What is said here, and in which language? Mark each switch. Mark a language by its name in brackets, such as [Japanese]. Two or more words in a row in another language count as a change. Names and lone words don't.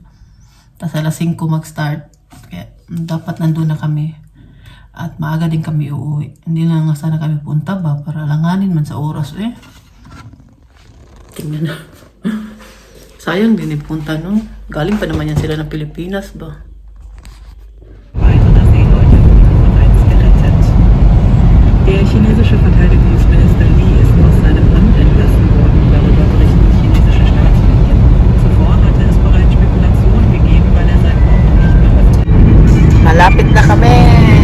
[Filipino] Tapos alas 5 mag-start. Kaya dapat nandun na kami. At maaga din kami uuwi. Hindi na nga sana kami punta ba para langanin man sa oras eh. Tingnan na. Sayang din punta no. Galing pa naman yan sila ng Pilipinas ba. [German] Der chinesische Verteidigungsminister Li ist aus seinem Amt entlassen worden. Darüber berichten chinesische Staatsmedien. Zuvor hatte es bereits Spekulationen gegeben, weil er sein Amt nicht mehr öffnet. [Filipino] Malapit na kami.